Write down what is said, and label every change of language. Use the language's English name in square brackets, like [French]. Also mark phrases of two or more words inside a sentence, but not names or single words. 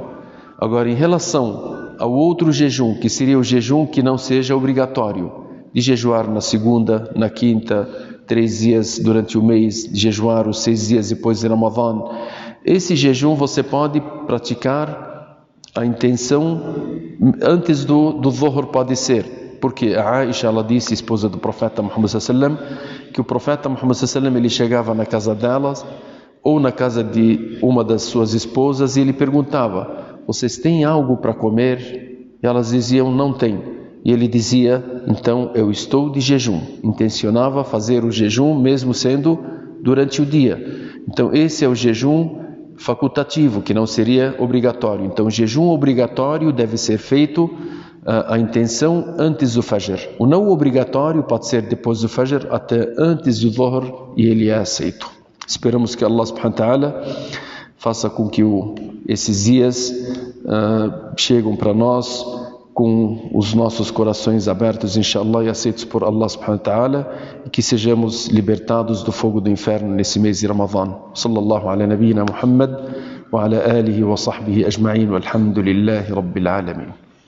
[Portuguese] Agora, em relação ao outro jejum, que seria o jejum que não seja obrigatório, de jejuar na segunda, na quinta, 3 dias durante o mês, de jejuar os 6 dias depois de Ramadã. Esse jejum você pode praticar a intenção antes do Dhuhr, pode ser. Porque a Aisha, ela disse, esposa do profeta Muhammad [Arabic] صلى الله عليه وسلم, [Portuguese] que o profeta Muhammad [Arabic] صلى الله عليه وسلم, [Portuguese] ele chegava na casa delas ou na casa de uma das suas esposas e ele perguntava: vocês têm algo para comer? E elas diziam: não tem. E ele dizia: então eu estou de jejum. Intencionava fazer o jejum mesmo sendo durante o dia. Então esse é o jejum facultativo, que não seria obrigatório. Então o jejum obrigatório deve ser feito a intenção antes do Fajr. O não obrigatório pode ser depois do Fajr até antes do Dhuhr e ele é aceito. Esperamos que Allah [Arabic] سبحانه وتعالى [Portuguese] faça com que esses dias chegam para nós com os nossos corações abertos, inshallah, e aceitos por Allah [Arabic] سبحانه وتعالى, [Portuguese] e que sejamos libertados do fogo do inferno nesse mês de Ramadã. [Arabic] صلى الله على نبينا محمد وعلى آله وصحبه أجمعين، والحمد لله رب العالمين.